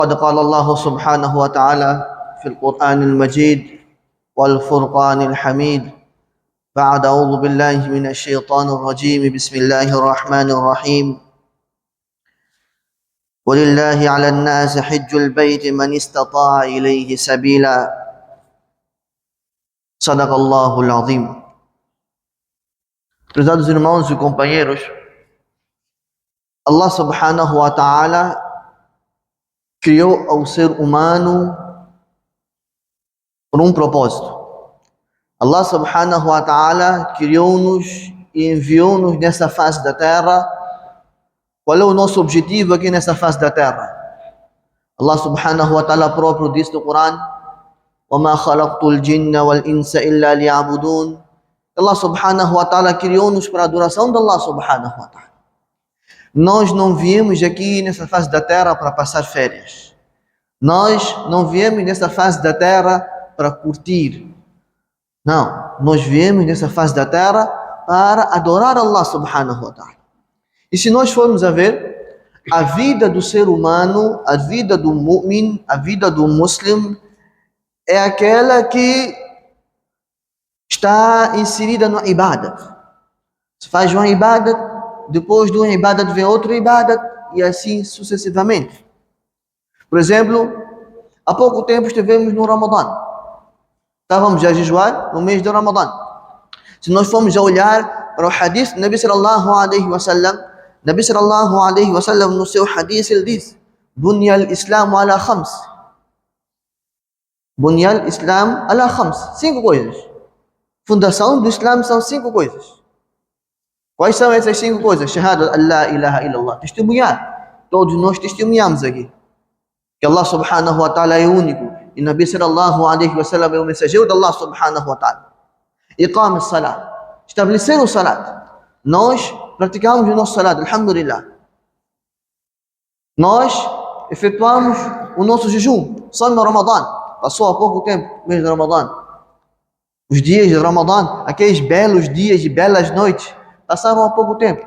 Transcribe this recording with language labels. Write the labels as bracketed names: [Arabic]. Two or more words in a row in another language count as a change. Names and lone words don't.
[Arabic] قد قال الله سبحانه وتعالى في القرآن المجيد والفرقان الحميد بعد أعوذ بالله من الشيطان الرجيم بسم الله الرحمن الرحيم ولله على الناس حج البيت من استطاع إليه سبيلا صدق الله العظيم. [Portuguese] Prezados irmãos e companheiros, Allah [Arabic] سبحانه وتعالى [Portuguese] criou o ser humano por um propósito. Allah [Arabic] سبحانه وتعالى [Portuguese] criou-nos e enviou-nos nessa face da terra. Qual é o nosso objetivo aqui nessa face da terra? Allah [Arabic] سبحانه وتعالى [Portuguese] próprio disse no Corão: [Arabic] وَمَا خَلَقْتُ الْجِنَّ وَالْإِنسَ إِلَّا لِيَعْبُدُونَ. [Portuguese] Allah [Arabic] سبحانه وتعالى [Portuguese] criou-nos para a adoração de Allah [Arabic] سبحانه وتعالى. [Portuguese] Nós não viemos aqui nessa face da terra para passar férias. Nós não viemos nessa face da terra para curtir. Não, nós viemos nessa face da terra para adorar Allah [Arabic] سبحانه وتعالى. [Portuguese] E se nós formos a ver, a vida do ser humano, a vida do mu'min, a vida do muslim, é aquela que está inserida no ibadat. Se faz uma ibadat, depois de uma ibadat vem outra ibadat e assim sucessivamente. Por exemplo, há pouco tempo estivemos no Ramadã. Estávamos a jejuar no mês de Ramadã. Se nós formos a olhar para o hadith do Nabi [Arabic] صلى الله عليه وسلم, [Portuguese] Nabi [Arabic] صلى الله عليه وسلم [Portuguese] no seu hadith ele diz: [Arabic] بني الإسلام على خمس. بني الإسلام على خمس. [Portuguese] 5 coisas. Fundação do Islã são 5 coisas. Quais são essas 5 coisas? [Arabic] شهادة لا إله إلا الله. [Portuguese] Testemunhar. Todos nós testemunhamos aqui que Allah [Arabic] سبحانه وتعالى [Portuguese] é único e Nabi [Arabic] صلى الله عليه وسلم [Portuguese] é o mensageiro de Allah [Arabic] سبحانه وتعالى. إقام الصلاة. [Portuguese] Estabelecer o salat. Nós praticamos o nosso salat, alhamdulillah. Nós efetuamos o nosso jejum, só no Ramadã. Passou há pouco tempo, mês de Ramadã. Os dias de Ramadã, aqueles belos dias e belas noites, passaram há pouco tempo.